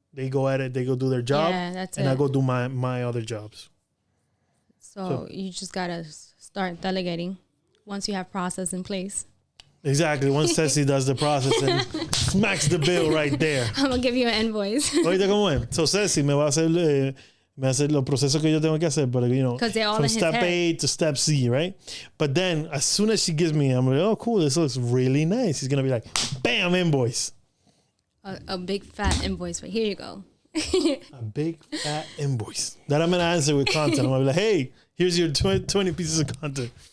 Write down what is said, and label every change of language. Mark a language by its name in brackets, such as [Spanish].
[English] They go at it. They go do their job. Yeah, that's and it. I go do my other jobs. So you just gotta start delegating once you have process in place. Exactly. Once Ceci does the process and smacks the bill right there. I'm gonna give you an invoice. [Spanish] Oíste cómo es. So Ceci me va a hacer los procesos que yo tengo que hacer, but [English] Because they're all from in his step head. A to step C, right? But then as soon as she gives me, I'm like, oh, cool, this looks really nice. He's gonna be like, bam, invoice. A big fat invoice, but here you go. A big fat invoice that I'm gonna answer with content. I'm gonna be like, hey, here's your 20 pieces of content.